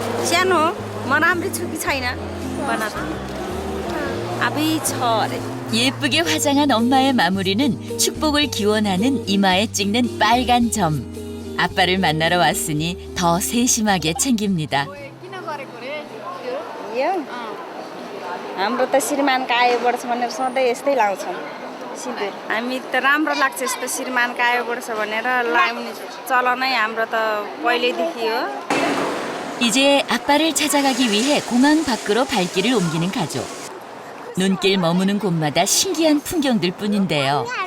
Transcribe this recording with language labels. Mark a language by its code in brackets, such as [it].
[ne] सानो म राम्रै छु कि छैन भन त अबै छ अरे [ko] 예쁘게 화장한 엄마의 마무리는 축복을 기원하는 이마에 찍는 빨간 점. 아빠를 만나러 왔으니 더 세심하게 챙깁니다. [ne] यो हाम्रो त श्रीमानको आयो बढ्छ भनेर सधैँ यस्तै लाउँछौँ सिन्दुर हामी त राम्रो लाग्छ यस्तो श्रीमानको आयो बढ्छ भनेर लाउने चलनै हाम्रो त पहिल्यैदेखि हो [ko] 이제 아빠를 찾아가기 위해 공항 밖으로 발길을 옮기는 가족. 눈길 머무는 곳마다 신기한 풍경들 뿐인데요.